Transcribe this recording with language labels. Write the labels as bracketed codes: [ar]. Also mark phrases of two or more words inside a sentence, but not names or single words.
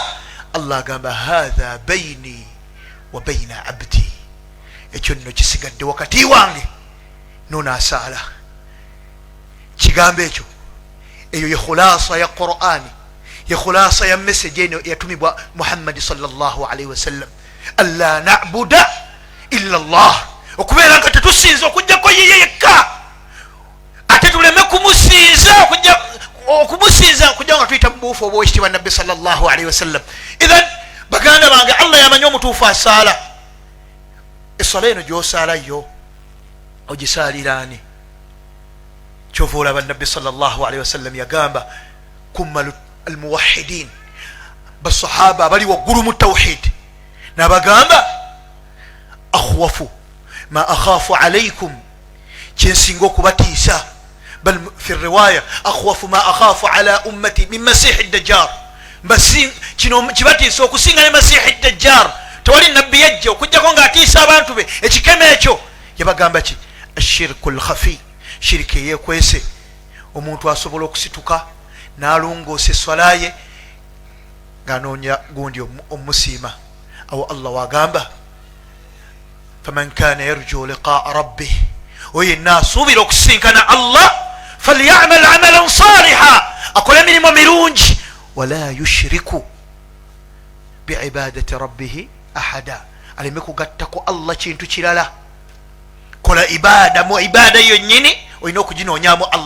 [lg] allah agamba [ar] هذا بيني وبين عبدي, [lg] ekyo nno kisigadde wakati wange nonasaala. kigambo ekyo eyo ye khulasa ya qur'ani, ye khulasa ya message eno yatumibwa muhammadi [ar] صلى الله عليه وسلم, ألا نعبد إلا الله, [lg] okubeera nga tetusinza okujjako yiye yekka ate tuleme okumusinza okujja nga tuyita mubuufu oba ekitibwa nabbi [ar] صلى الله عليه وسلم. [lg] idhan baganda bange allah yamanyi omutuufu asaala. esala eno gyosaala yo ogisaaliraani? kyova olaba nabbi [ar] صلى الله عليه وسلم [lg] yagamba kummalu almuwahidin, basahaba abali waggulu mu tawhid, nabagamba [ar] أخوف ما أخاف عليكم, [lg] kyensinga okubatiisa, [ar] بل في رواية أخوف ما أخاف على أمتي من المسيح الدجال, [lg] kino kibatiisa okusinga ne masihi dajjar. tewali nabbi yajja okujjako ng'atiisa abantu be ekikeme ekyo. yabagamba ki? [ar] الشرك الخفي, [lg] shiriki eyekwese. omuntu asobola okusituka n'alongoosa eswala ye ng'anoonya gundi omusiima. awo allah wagamba [ar] فمن كان يرجو لقاء ربه, [lg] oyo yenna asuubira okusinkana allah [ar] فليعمل عملا صالحا, [lg] akole emirimu mirungi, [ar] ولا يشرك بعبادة ربه أحدا, [lg] aleme kugattako allah kintu kirala. kola ibada, mu ibada yonnyini olina okuginoonyamu allah.